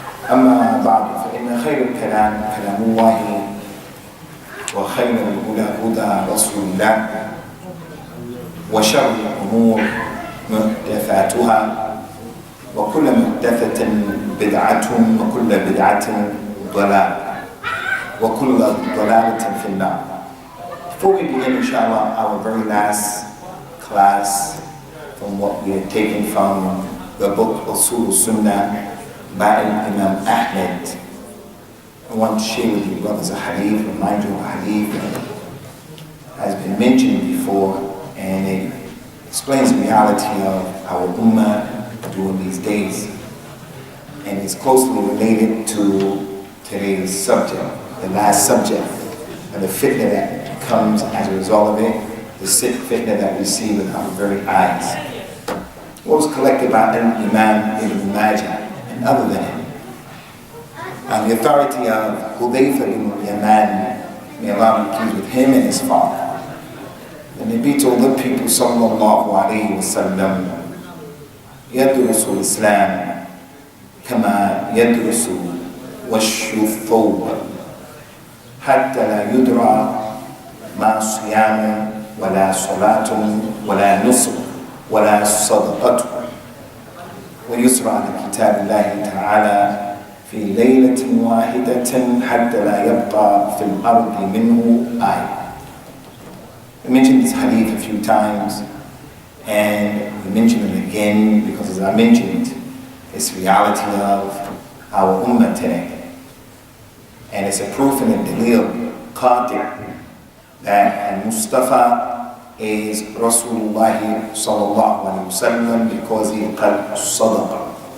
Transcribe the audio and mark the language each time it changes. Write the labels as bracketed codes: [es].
[ar] أما بعد فإن خير الكلام كلام الله وخير الهدى هدى رسول الله وشر الأمور محدثاتها وكل محدثة بدعة وكل بدعة ضلالة وكل ضلالة في النار. [en] Before we begin, inshallah, our very last class from what we had taken from the book al-Sunnah by Imam Ahmad, I want to share with you brothers a hadith, remind you of a hadith that has been mentioned before, and it explains the reality of our ummah during these days, and is closely related to today's subject, the last subject, and the fitna that comes as a result of it, the fitna that we see with our very eyes. What was collected by Imam Menhaj and other than him, on the authority of Hudayfa ibn Imaan, may Allah be pleased with him and his father. The Nabi told the people sallallahu alayhi wa sallam, [ar] يدرس الإسلام كما يدرس وش الثوب حتى لا يدرى ما صيام ولا صلاة ولا نصر ولا صدقة ويسرى على كتاب الله تعالى في ليلة واحدة حتى لا يبقى في الأرض منه آية. [en] We mentioned this hadith a few times, and we mention it again because, as I mentioned, it's reality of our ummah today. And it's a proof in the dalil, qati', that Mustafa is Rasulullah sallallahu alayhi wa sallam because he qad sadaqa.